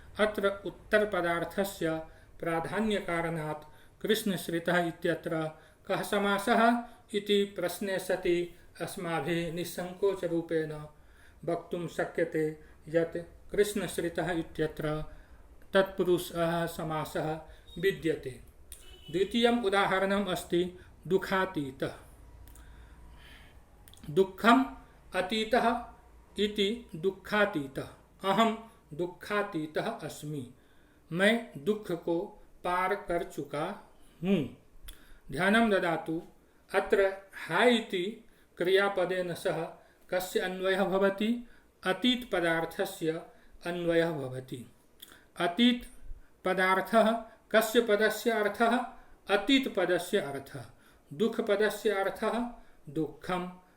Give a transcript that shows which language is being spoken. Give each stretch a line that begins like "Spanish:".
Sanskrit: अत्र उत्तर पदार्थस्य प्राधान्य कारणात् कृष्णश्रितः इत्यत्र कः समासः इति प्रश्ने सति अस्माभिः निसंकोच रूपेण वक्तुं शक्यते यत् कृष्णश्रितः इत्यत्र तत्पुरुषः समासः विद्यते। द्वितीयम् उदाहरणम् अस्ति दुःखातीतः। दुःखम् अतीतः इति दुःखातीतः। अहं दुःखातीतः अस्मि,
Hindi: मैं दुख को पार कर चुका हूँ।
Sanskrit: ध्यानं ददातु। अत्र हा इति क्रियापदेन सह कस्य अन्वयः भवति? अतीत पदार्थस्य अन्वयः भवति। अतीत पदार्थः कस्य पदस्य अर्थः? अतीत पदस्य अर्थः। दुख पदस्य अर्थः दुःखम।